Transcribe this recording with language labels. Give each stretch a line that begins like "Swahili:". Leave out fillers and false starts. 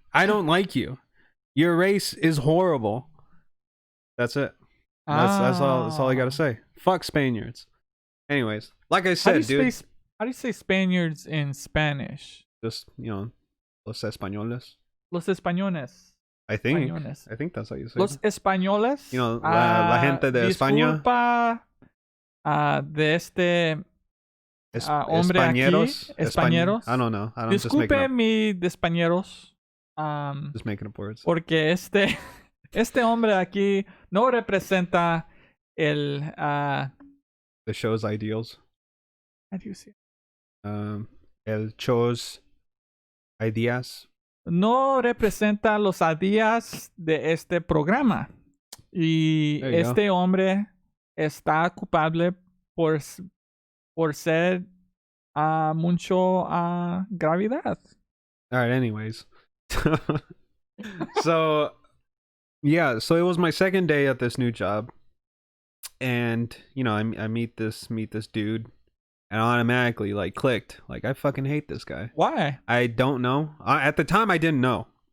English: I don't like you. Your race is horrible. That's it. That's all I gotta say. Fuck Spaniards. Anyways, like I said, dude. How do you say Spaniards in Spanish? Just,
Spanish: los españoles. Los españoles.
English: I think that's how you say
Spanish: Los
English: it.
Spanish: españoles. La gente de España. Disculpa de este hombre aquí. Españeros.
English: I don't know.
Spanish: Disculpe mi españeros.
English: Just making up words.
Spanish: Porque este hombre aquí no representa el
English: the show's ideals. How do you say?
Spanish: El show's ideas. No representa los ideas de este programa. Y este hombre está culpable por ser mucho gravedad.
English: All right, anyways. So it was my second day at this new job. And, I meet this dude. And automatically, clicked. I fucking hate this guy. Why? I don't know. At the time, I didn't know.